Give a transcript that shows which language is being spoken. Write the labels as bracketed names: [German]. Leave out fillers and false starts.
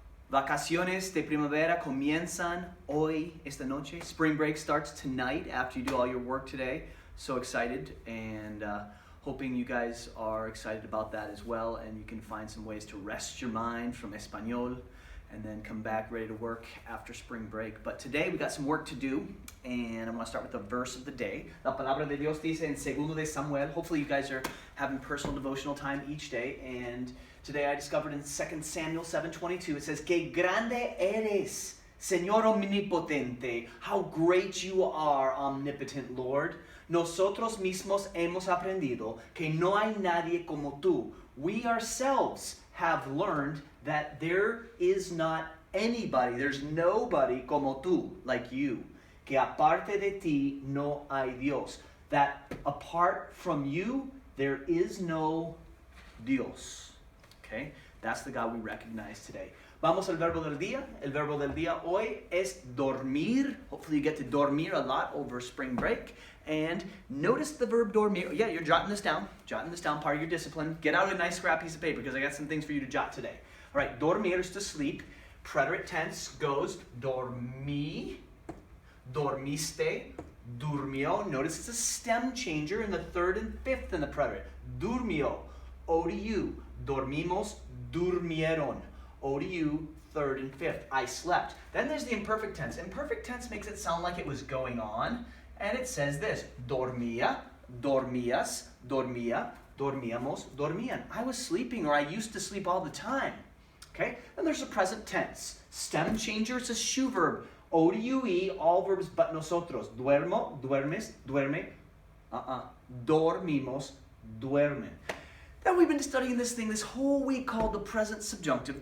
[Spanish] Vacaciones de primavera comienzan hoy, esta noche. [English] Spring break starts tonight after you do all your work today. So excited and hoping you guys are excited about that as well, and you can find some ways to rest your mind from Español and then come back ready to work after spring break. But today we got some work to do, and I'm going to start with the verse of the day. [Spanish] La palabra de Dios dice en Segundo de Samuel. [English] Hopefully you guys are having personal devotional time each day, and today I discovered in 2 Samuel 7:22 it says, [Spanish] Que grande eres, Señor omnipotente. [English] How great you are, omnipotent Lord. [Spanish] Nosotros mismos hemos aprendido que no hay nadie como tú. [English] We ourselves have learned that there is not anybody, there's nobody [Spanish] como tú, [English] like you. [Spanish] Que aparte de ti no hay Dios. [English] That apart from you, there is no Dios. Okay? That's the God we recognize today. [Spanish] Vamos al verbo del día. El verbo del día hoy es dormir. [English] Hopefully you get to dormir a lot over spring break. And notice the verb dormir. Yeah, you're jotting this down. Jotting this down, part of your discipline. Get out a nice scrap piece of paper because I got some things for you to jot today. All right, dormir is to sleep. Preterite tense goes [Spanish] dormí, dormiste, durmió. [English] Notice it's a stem changer in the third and fifth in the preterite. [Spanish] Durmió, ODU. Dormimos, durmieron. [English] ODU, third and fifth. I slept. Then there's the imperfect tense. Imperfect tense makes it sound like it was going on. And it says this, [Spanish] dormía, dormías, dormía, dormíamos, dormían. [English] I was sleeping, or I used to sleep all the time. Okay? Then there's the present tense. Stem changer, it's a shoe verb. [Spanish] O-D-U-E, [English] all verbs but [Spanish] nosotros. Duermo, duermes, duerme. Dormimos, duermen. [English] Then we've been studying this thing this whole week called the present subjunctive.